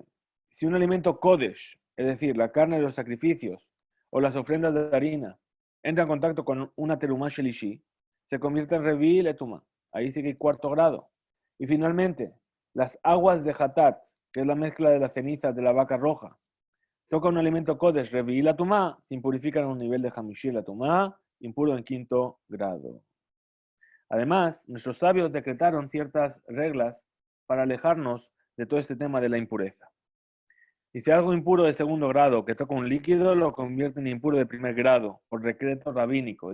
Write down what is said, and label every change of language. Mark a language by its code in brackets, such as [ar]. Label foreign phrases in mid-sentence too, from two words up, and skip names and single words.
[es] Si un alimento kodesh, es decir, la carne de los sacrificios o las ofrendas de harina, entra en contacto con una [he] תרומה שלישית, [es] se convierte en [he] רביעי לטומאה. [es] Ahí sí que hay cuarto grado. Y finalmente, las aguas de hatat, que es la mezcla de la ceniza de la vaca roja, toca un alimento [he] קודש רביעי לטומאה, [es] se impurifican a un nivel de [he] חמישי לטומאה, [es] impuro en quinto grado. Además, nuestros sabios decretaron ciertas reglas para alejarnos de todo este tema de la impureza. Y si algo impuro de segundo grado que toca un líquido, lo convierte en impuro de primer grado, por decreto rabínico.